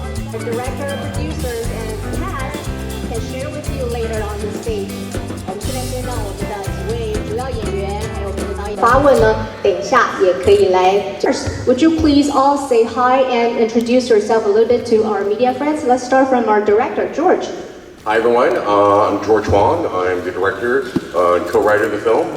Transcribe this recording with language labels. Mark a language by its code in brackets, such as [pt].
[en] The director, producers, and cast can share with you later on the stage. [zh] 我们现在先让我们的几位主要演员还有我们的导演发问呢，等一下也可以来。 [en] First, would you please all say hi and introduce yourself a little bit to our media friends? Let's start from our director, George. Hi everyone, I'm George Huang. I'm the director and co-writer of the film.